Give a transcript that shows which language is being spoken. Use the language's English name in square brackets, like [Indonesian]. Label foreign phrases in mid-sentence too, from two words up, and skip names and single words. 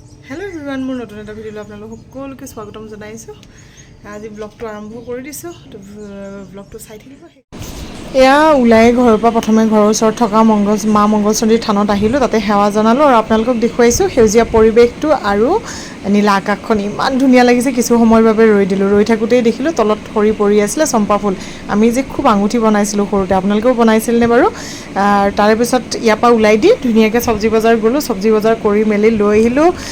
[English] hello everyone [Assamese] মোৰ নতুন এটা ভিডিঅ' আপোনালোক সকলোকে স্বাগতম জনাইছোঁ আজি ব্লগটো আৰম্ভ কৰি দিছো তো ব্লগটো চাই থাকিব এয়া উলাই ঘৰৰ পৰা প্ৰথমে ঘৰৰ ওচৰত থকা মা মংগলচন্দ্ৰী থানত আহিলো তাতে সেৱা জনালো আৰু আপোনালোকক দেখুৱাইছো সেউজীয়া পৰিবেশটো আৰু নীলা আকাশখন ইমান ধুনীয়া লাগিছে কিছু সময়ৰ বাবে ৰৈ থাকোতেই দেখিলো তলত সৰি পৰি আছিল চম্পা ফুল আমি যে খুব আঙুঠি বনাইছিলো সৰুতে আপোনালোকেও বনাইছিল নে বাৰু তাৰে পিছত ইয়াপা উলাই দি ধুনীয়াকে সবজি বজাৰ গলো সবজি বজাৰ কৰি মেলি লৈ আহিলো